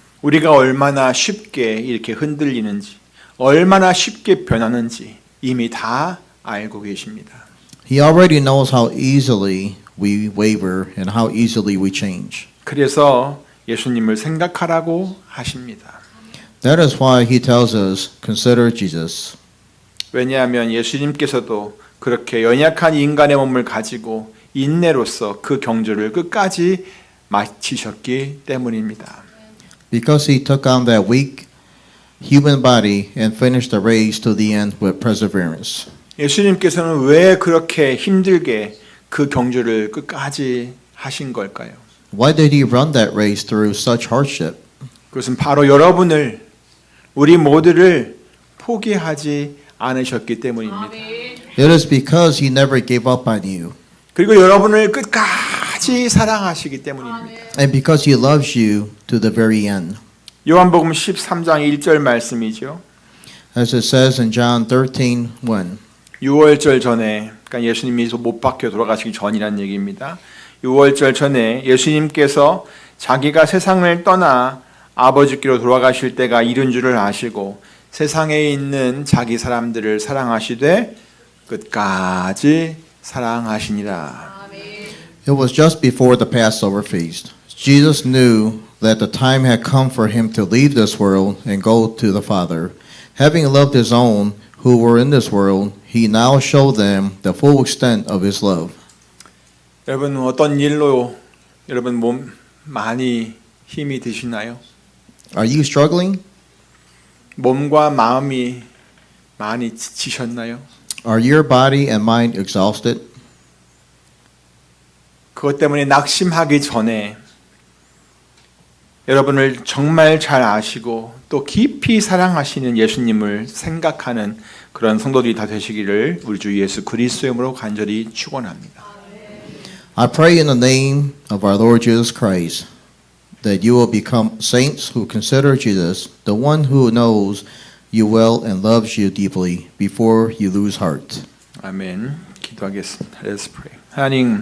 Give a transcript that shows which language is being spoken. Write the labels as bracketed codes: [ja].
[ko] 우리가 얼마나 쉽게 이렇게 흔들리는지, 얼마나 쉽게 변하는지 이미 다 알고 계십니다. [en] He already knows how easily we waver and how easily we change. [ko] 그래서 예수님을 생각하라고 하십니다. [en] That is why he tells us, consider Jesus. [ko] 왜냐하면 예수님께서도 그렇게 연약한 인간의 몸을 가지고 인내로서 그 경주를 끝까지 마치셨기 때문입니다. [en] Because he took on that weak human body and finished the race to the end with perseverance. [ko] 예수님께서는 왜 그렇게 힘들게 그 경주를 끝까지 하신 걸까요? [en] Why did he run that race through such hardship? [ko] 그것은 바로 여러분을, 우리 모두를 포기하지 않으셨기 때문입니다. [en] It is because he never gave up on you. [ko] 그리고 여러분을 끝까지 사랑하시기 때문입니다. [en] And because he loves you to the very end. [ko] 요한복음 13장 1절 말씀이죠. [en] As it says in John 13:1. [ko] 6월절 전에 그러니까 예수님이 못 박혀 돌아가시기 전이라는 얘기입니다. 6월절 전에 예수님께서 자기가 세상을 떠나 아버지께로 돌아가실 때가 이른 줄을 아시고 세상에 있는 자기 사람들을 사랑하시되 끝까지 사랑하시니라. [en] It was just before the Passover feast. Jesus knew that the time had come for him to leave this world and go to the Father. Having loved his own who were in this world, he now showed them the full extent of his love. [ko] 여러분 어떤 일로 여러분 몸 많이 힘이 드시나요? [en] Are you struggling? [ko] 몸과 마음이 많이 지치셨나요? [en] Are your body and mind exhausted? [ko] 그것 때문에 낙심하기 전에 여러분을 정말 잘 아시고 또 깊이 사랑하시는 예수님을 생각하는 그런 성도들이 다 되시기를 우리 주 예수 그리스도의 이름으로 간절히 축원합니다. [en] I pray in the name of our Lord Jesus Christ that you will become saints who consider Jesus the one who knows you well and loves you deeply before you lose heart. [ko] 아멘. 기도하겠습니다. [en] Let's pray. [ko] 하나님